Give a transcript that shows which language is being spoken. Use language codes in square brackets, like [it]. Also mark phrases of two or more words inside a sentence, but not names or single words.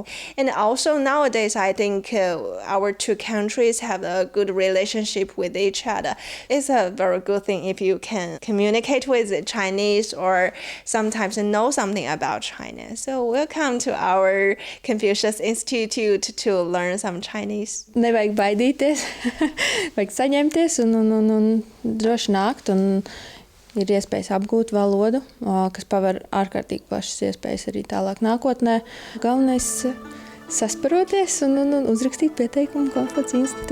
[en] And also nowadays, I think our two countries have a good relationship with each other. It's a very good thing if you can communicate with Chinese or sometimes know something about China. So welcome to our Confucius Institute to learn some Chinese. [lv] Nevajag baidīties. Vajag saņemties un droši nākt, un ir iespējas apgūt valodu, kas paver ārkārtīgi plašas iespējas arī tālāk nākotnē. Galvenais sasparoties un uzrakstīt pieteikumu Konfucijas institūtam.